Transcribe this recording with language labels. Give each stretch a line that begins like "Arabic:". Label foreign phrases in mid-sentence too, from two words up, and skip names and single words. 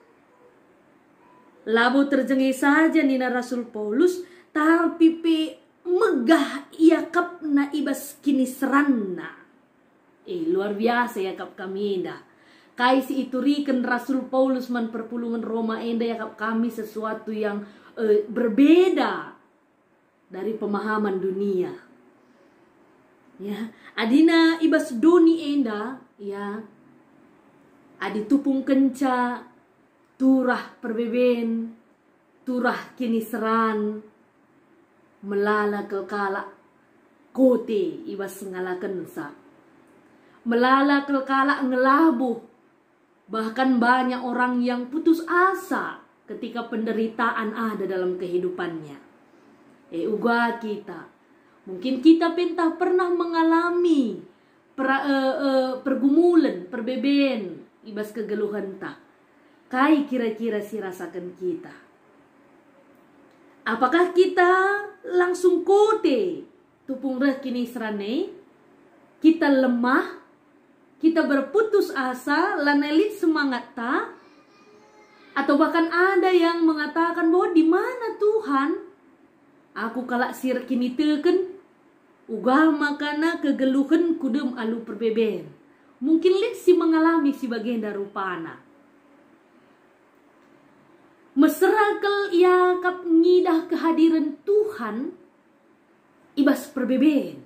Batak Karo: Labo terjengih saja nina Rasul Paulus, tapi pe megah iakap na ibas kini seranna. Luar biasa yakap kami dah. Kai si iturikan Rasul Paulus man perpulungan Roma enda yakap kami
Indonesian: sesuatu yang berbeda dari pemahaman dunia.
Batak Karo: Ya, adina ibas doni enda ya. Adi tupung kenca, turah perbeben, turah kini seran, melala kelkala kote ibas ngalakan sa. Melala kelkala ngelabuh.
Indonesian: Bahkan banyak orang yang putus asa ketika penderitaan ada dalam kehidupannya.
Batak Karo: Uga kita.
Indonesian: Mungkin kita pentah pernah mengalami pergumulan,
Batak Karo: perbeben, ibas kegeluhan tak. Kai kira-kira si rasakan kita.
Indonesian: Apakah kita langsung
Batak Karo: kote tupung reh kini serane?
Indonesian: Kita lemah? Kita berputus asa,
Batak Karo: lanelit semangat tak?
Indonesian: Atau bahkan ada yang mengatakan bahwa di mana Tuhan?
Batak Karo: Aku kalak sir kini teken, ugah makana kegeluhan kudem alu perbeben. Mungkin lit si mengalami si bagian darupana. Meserakel iakap ngidah kehadiran Tuhan, ibas perbeben.